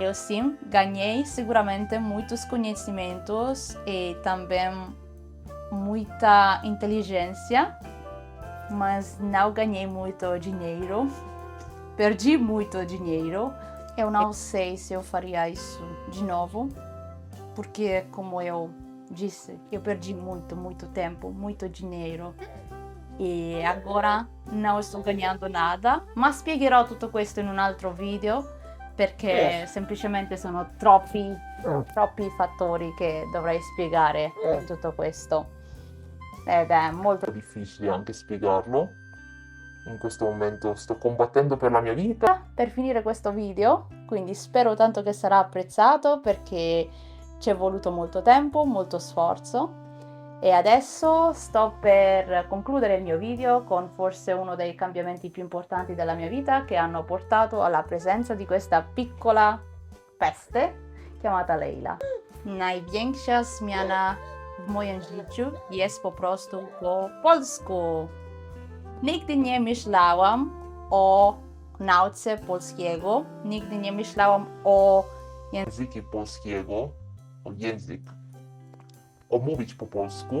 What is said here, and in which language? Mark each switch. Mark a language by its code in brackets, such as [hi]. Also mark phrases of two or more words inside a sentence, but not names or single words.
[pt] Eu sim, ganhei seguramente muitos conhecimentos e também muita inteligência, mas não ganhei muito dinheiro. Perdi muito dinheiro. Eu não sei se eu faria isso de novo, porque como eu disse, eu perdi muito tempo, muito dinheiro e agora não estou ganhando nada, [it] ma spiegherò tutto questo in un altro video perché semplicemente sono troppi fattori che dovrei spiegare in tutto questo ed è molto Difficile anche spiegarlo. In questo momento sto combattendo per la mia vita. per finire questo video, quindi spero tanto che sarà apprezzato perché ci è voluto molto tempo, molto sforzo. E adesso sto per concludere il mio video con forse uno dei cambiamenti più importanti della mia vita che hanno portato alla presenza di questa piccola peste chiamata Leila. [pl] Największa zmiana w moim życiu jest po prostu po polsku. Nigdy nie myślałam o nauce polskiego, nigdy nie myślałam o Języki polskiego, o język, o mówić po polsku.